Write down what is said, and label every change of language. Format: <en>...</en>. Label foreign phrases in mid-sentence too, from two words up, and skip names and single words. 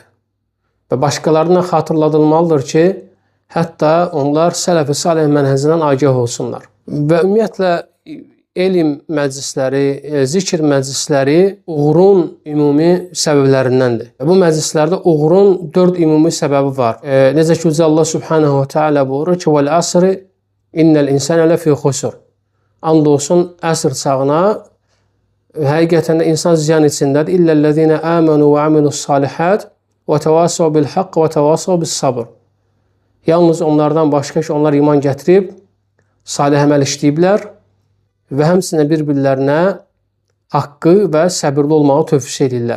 <az>Və başqalarına xatırladılmalıdır ki, hətta onlar sələf-i salih mənhəcindən agah olsunlar. Və ümumiyyətlə, elm məclisləri, zikr məclisləri uğurun ümumi səbəblərindəndir. Bu məclislərdə uğurun 4 ümumi səbəbi var. Necə ki, Allah</az> <ar>سبحانه وتعالى</ar> <az>buyurur ki,</az> <ar>وَالْعَصْرِ إِنَّ الْإِنسَانَ لَفِي خُسُرٍ.</ar> <az>Andolsun əsr çağına həqiqətən də insan ziyan içindədir.</az> <ar>إلا الذين آمنوا وعملوا الصالحات وتواصوا بالحق وتواصوا بالصبر.</ar> <az>Yalnız onlardan başqa ki, onlar iman gətirib, salih əməl işləyiblər və həmçinin bir-birlərinə haqqı və səbirli olmağı tövsiyə edirlər.</az>